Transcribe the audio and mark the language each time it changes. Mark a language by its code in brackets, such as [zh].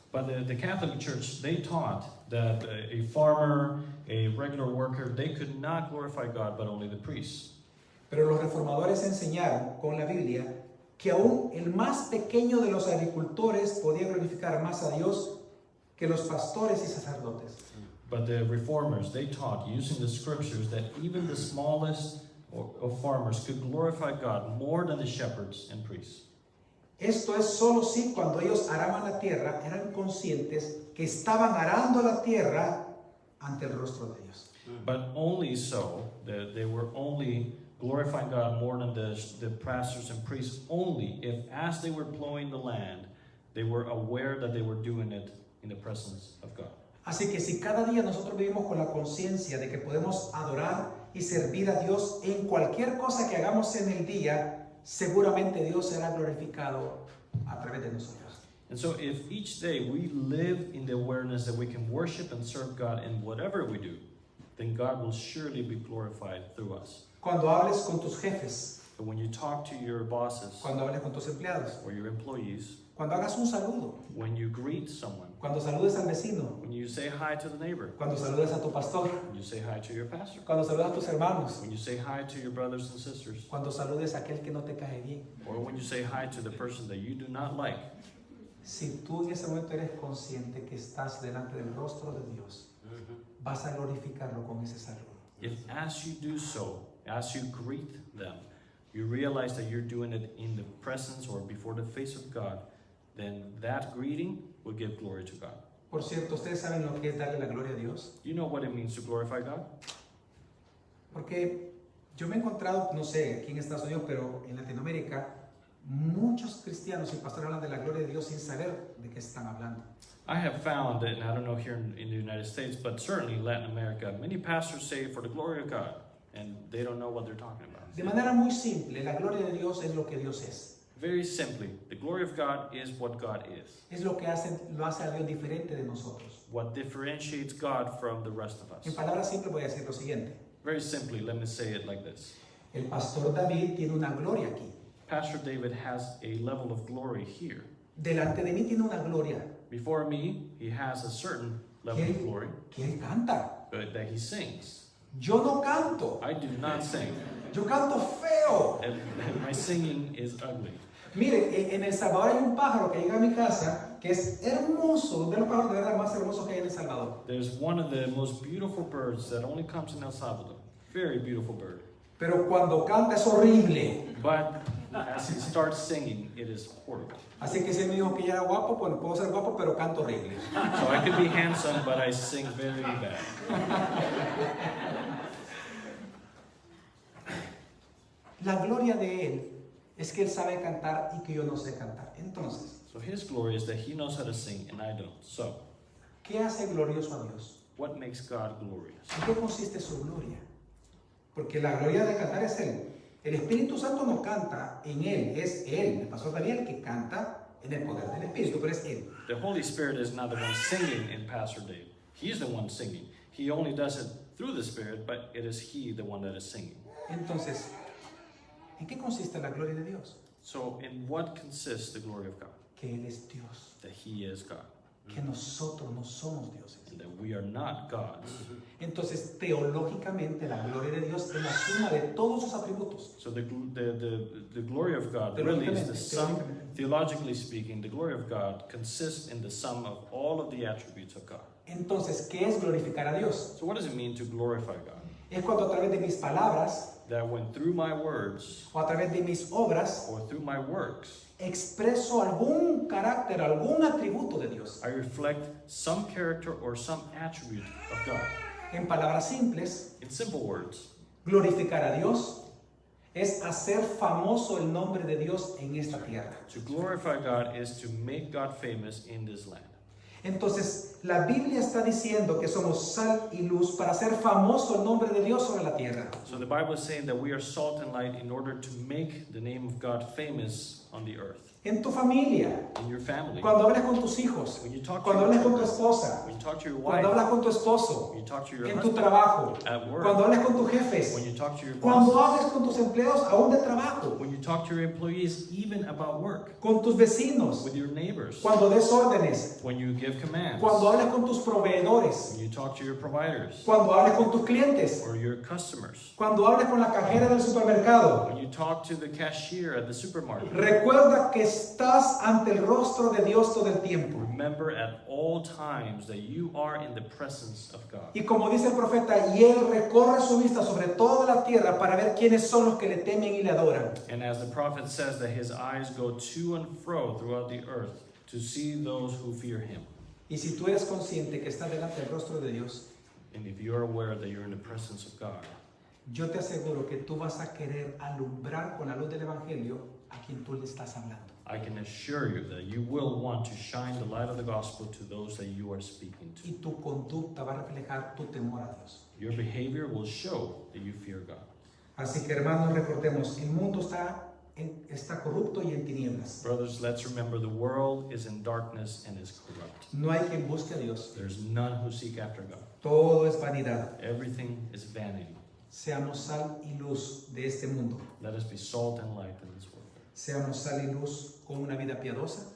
[en] But the Catholic Church, they taught that a farmer, a regular worker, they could not glorify God, but only the priests. [es] Pero los reformadores enseñaron con la Biblia que aún el más pequeño de los agricultores podía glorificar más a Dios que los pastores y sacerdotes. [en] But the reformers, they taught using the scriptures that even the smallest of farmers could glorify God more than the shepherds and priests. [es] Esto es solo si cuando ellos araban la tierra eran conscientes que estaban arando la tierra ante el rostro de Dios. [en] But only so, that they were only glorifying God more than the pastors and priests, only if as they were plowing the land, they were aware that they were doing it in the presence of God. [es] Así que si cada día nosotros vivimos con la conciencia de que podemos adorar y servir a Dios en cualquier cosa que hagamos en el día, seguramente Dios será glorificado a través de nosotros. [en] And so if each day we live in the awareness that we can worship and serve God in whatever we do, then God will surely be glorified through us. [es] Cuando hables con tus jefes, [en] But when you talk to your bosses [es] cuando hables con tus empleados, [en] or your employees, [es] cuando hagas un saludo, [en] when you greet someone, [es] cuando saludes al vecino, [en] when you say hi to the neighbor, [es] cuando saludes a tu pastor, [en] when you say hi to your pastor, [es] cuando saludes a tus hermanos, [en] when you say hi to your brothers and sisters, [es] cuando saludes a aquel que no te cae bien. [en] or when you say hi to the person that you do not like, [es] Si tú en ese momento eres consciente que estás delante del rostro de Dios, vas a glorificarlo con ese saludo. [en] if as you do so, as you greet them, you realize that you're doing it in the presence or before the face of God, then that greeting will give glory to God. [es] Por cierto, ¿ustedes saben lo que es darle la gloria a Dios? [en] You know what it means to glorify God? [es] Porque yo me he encontrado, no sé, aquí en Estados Unidos, pero en Latinoamérica, muchos cristianos y pastores hablan de la gloria de Dios sin saber de qué están hablando. [en] I have found, and I don't know here in the United States, but certainly in Latin America, many pastors say for the glory of God, and they don't know what they're talking about. [es] De manera muy simple, la gloria de Dios es lo que Dios es. [en] Very simply, the glory of God is what God is. [es] Es lo que lo hace a Dios diferente de nosotros. [en] What differentiates God from the rest of [es] En [en] us. [es] palabras simples voy a decir lo siguiente. [en] Very simply, let me say it like this. [es] El pastor David tiene una gloria aquí. [en] Pastor David has a level of glory here. [es] Delante de mí tiene una gloria [en] Before me, he has a certain level of glory [es] que él canta. [en] that he sings. [es] Yo no canto, [en] I do not sing, [es] yo canto feo. [en] and my singing is ugly. [es] Mire, en El Salvador hay un pájaro que llega a mi casa que es hermoso, uno de los pájaros de verdad más hermosos que hay en El Salvador. [en] There's one of the most beautiful birds that only comes in El Salvador. Very beautiful bird. [es] Pero cuando canta es horrible. [en] But as he starts singing, it is horrible. [es] Así que si él me dijo que ya era guapo, bueno, puedo ser guapo, pero canto horrible. [en] So I could be handsome, but I sing very bad. [es] La gloria de él es que él sabe cantar y que yo no sé cantar. Entonces, [en] So his glory is that he knows how to sing and I don't. So, [es] ¿qué hace glorioso a Dios? [en] what makes God glorious? [es] ¿En qué consiste su gloria? Porque la gloria de cantar es él. El Espíritu Santo no canta en él, es él. El pastor Daniel que canta en el poder del Espíritu, pero es él. [en] The Holy Spirit is not the one singing in Pastor Dave. He's the one singing. He only does it through the Spirit, but it is he the one that is singing. [es] Entonces, ¿en qué consiste la gloria de Dios? [en] So, in what consists the glory of God? [es] Que él es Dios, [en] That he is God, [es] que nosotros no somos dioses. [en] and that we are not gods. [es] Entonces, teológicamente, la gloria de Dios es la suma de todos sus atributos. [en] So the glory of God really is the sum, theologically speaking, the glory of God consists in the sum of all of the attributes of God. [es] Entonces, ¿qué es glorificar a Dios? [en] So what does it mean to glorify God? [es] Es cuando a través de mis palabras [en] That when through my words [es] o a través de mis obras [en] or through my works, [es] expreso algún carácter, algún atributo de Dios. [en] I reflect some character or some attribute of God. [es] En palabras simples, [en] In simple words, [es] glorificar a Dios es hacer famoso el nombre de Dios en esta tierra. [en] to glorify God is to make God famous in this land. [es] Entonces, la Biblia está diciendo que somos sal y luz para hacer famoso el nombre de Dios sobre la tierra. [en] So the Bible is saying that we are salt and light in order to make the name of God famous on the earth. [es] en tu familia, [en] in your family, [es] cuando hables con tus hijos, [en] when you talk to [es] cuando [en] your [es] hables con tu [en] children, [es] esposa, [en] when you talk to your wife, [es] cuando hablas con tu esposo, [en] when you talk to your [es] en tu [en] husband, [es] trabajo, [en] at work, [es] cuando hables con tus jefes, [en] when you talk to your [es] cuando [en] bosses, [es] hables con tus empleados aún de trabajo, [en] when you talk to your employees, even about work, [es] con tus vecinos, [en] with your neighbors, [es] cuando des órdenes, [en] when you give commands, [es] cuando hables con tus proveedores, [en] when you talk to your providers [es] cuando hables con tus clientes, [en] or your customers, [es] cuando hables con la cajera del supermercado. [en] when you talk to the cashier at the supermarket. [es] Recuerda que estás ante el rostro de Dios todo el tiempo. [en] Remember at all times that you are in the presence of God. [es] Y como dice el profeta, y él recorre su vista sobre toda la tierra para ver quiénes son los que le temen y le adoran. [en] And as the prophet says, that his eyes go to and fro throughout the earth to see those who fear him. [es] Y si tú eres consciente que estás delante del rostro de Dios, [en] And if you're aware that you're in the presence of God, [es] yo te aseguro que tú vas a querer alumbrar con la luz del Evangelio a quien tú le estás hablando. [en] I can assure you that you will want to shine the light of the gospel to those that you are speaking [es] Y [en] to. [es] tu conducta va a reflejar tu temor a Dios. [en] Your behavior will show that you fear God. [es] Así que hermanos, recordemos, el mundo está corrupto y en tinieblas. [en] Brothers, let's remember the world is in darkness and is corrupt. [es] No hay quien busque a Dios. [en] There's none who seek after God. [es] Todo es vanidad. [en] Everything is vanity. [es] Seamos sal y luz de este mundo. [en] Let us be salt and light in this world. [es] Seamos sal y luz con una vida piadosa